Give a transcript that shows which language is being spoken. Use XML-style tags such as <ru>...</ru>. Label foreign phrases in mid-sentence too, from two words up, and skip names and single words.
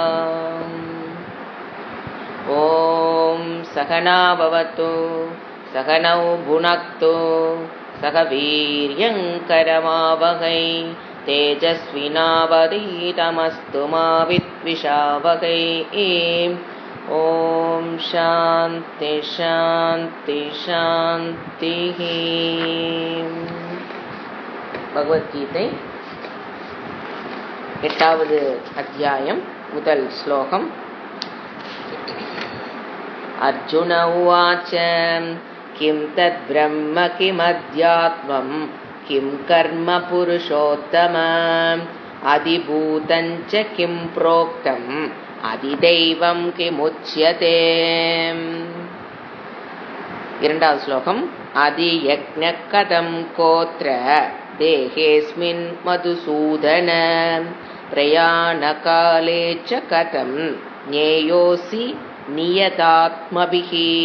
<sa>ॐ सहना भवतु सहनौ भुनक्तु सह वीर्यं करवावहै तेजस्विनावधीतमस्तु मा विद्विषावहै। ॐ शान्ति शान्ति शान्तिः।</sa> <ta>பகவத்கீதை 8வது அத்தியாயம் முதல் ஸ்லோகம்.</ta> <sa>अर्जुन उवाच किं तद् ब्रह्म किमध्यात्मं किं कर्म पुरुषोत्तम अधिभूतं च किं प्रोक्तम् अधिदैवं किमुच्यते।</sa> <ta>இரண்டாவது ஸ்லோகம்.</ta> <sa>अधियज्ञ कथं कोऽत्र देहेऽस्मिन् मधुसूदन प्रयाणकाले च कथं ज्ञेयोऽसि नियतात्मभिः.</sa>